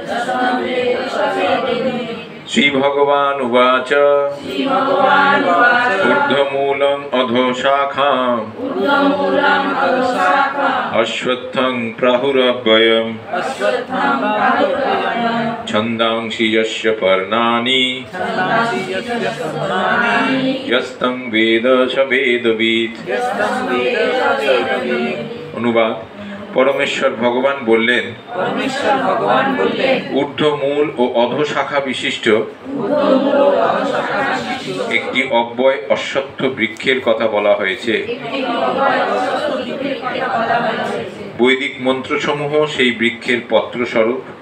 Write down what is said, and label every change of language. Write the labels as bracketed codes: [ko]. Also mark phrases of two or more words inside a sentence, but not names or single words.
[sa] श्रीभगवान् उवाच ऊर्ध्वमूलम् अधोशाखाम् अश्वत्थं प्राहुरव्ययम् छन्दांसि यस्य पर्णानि यस्तं वेद स वेदवित्। [bn] অনুবাদ। পরমেশ্বর ভগবান বললেন ঊর্ধ্বমূল ও অধোশাখা বিশিষ্ট একটি অব্যয় অশ্বত্থ বৃক্ষের কথা বলা হয়েছে। বৈদিক মন্ত্রসমূহ সেই বৃক্ষের পত্রস্বরূপ।